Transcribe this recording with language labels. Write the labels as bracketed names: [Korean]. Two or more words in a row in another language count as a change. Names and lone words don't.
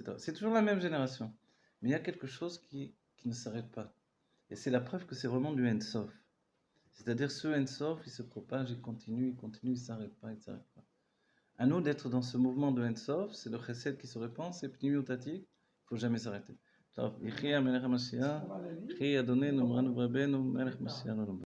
[French] C'est toujours la même génération. Mais il y a quelque chose qui ne s'arrête pas. Et c'est la preuve que c'est vraiment du Ensof. C'est-à-dire ce Ensof, il se propage, il continue, il ne s'arrête pas, il ne s'arrête pas. À nous d'être dans ce mouvement de Ensof, c'est le chesed qui se répand, c'est [Hebrew] פנימי ועתיק, [French] il ne faut jamais s'arrêter. [Hebrew] טוב, יחי המלך המשיח, יחי אדוננו מרנו ורבנו מלך משיח לעולם.